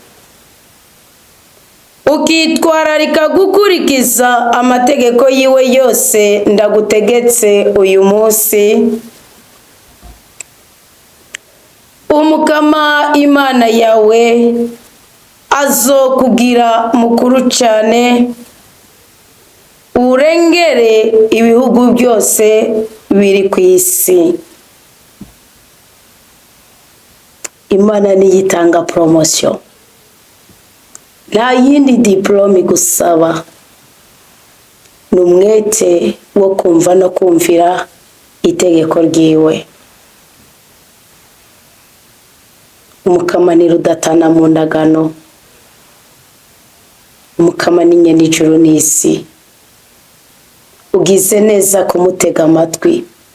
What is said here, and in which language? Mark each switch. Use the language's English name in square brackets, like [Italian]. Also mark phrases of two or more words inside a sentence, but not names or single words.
[Rundi] ukitwararika gukurikiza amategeko yiwe yose ndagutegetse uyu munsi, umukama Imana yawe azokugira mukuru cyane, urengere ibihugu byose biri ku isi. Imana niyitanga promotion, nta yindi diplome gusaba, n'umwete wo kumva no kumvira itegeko ryiwe. Umukama ni rudatana mu ndagano, umukama ni nyene ijuru n'isi, ugize neza kumutega amatwi.